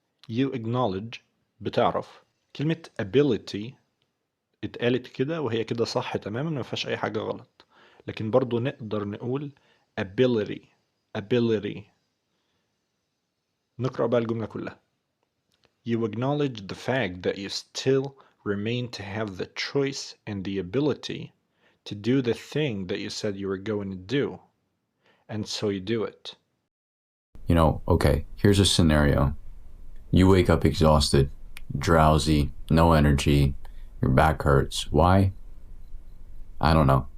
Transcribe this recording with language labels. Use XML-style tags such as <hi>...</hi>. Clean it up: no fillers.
<en>you acknowledge بتعرف.</en> <ar>كلمة ability اتقالت كده وهي كده صح تماما، ما فيهاش أي حاجة غلط، لكن برضو نقدر نقول ability. نقرأ بقى الجملة كلها.</ar> <en>You acknowledge the fact that you still remain to have the choice and the ability to do the thing that you said you were going to do. And so you do it. Okay, here's a scenario. You wake up exhausted, drowsy, no energy, your back hurts. Why? I don't know.</en>